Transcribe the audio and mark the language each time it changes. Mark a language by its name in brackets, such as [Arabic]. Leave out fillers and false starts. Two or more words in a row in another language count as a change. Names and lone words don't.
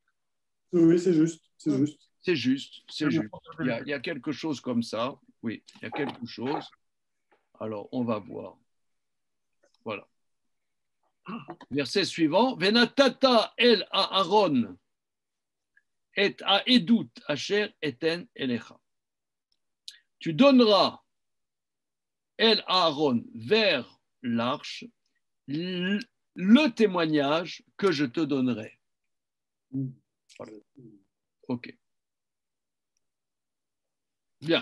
[French] Oui, c'est juste. C'est juste. C'est juste, c'est juste. Il y a quelque chose comme ça. Oui, il y a quelque chose. Alors, on va voir. Voilà. Verset suivant. [Hebrew] ונתת אל הארון את העדות אשר אתן אליך. [French] Tu donneras [Hebrew] אל הארון [French] vers l'arche le témoignage que je te donnerai. Voilà. Ok. Bien.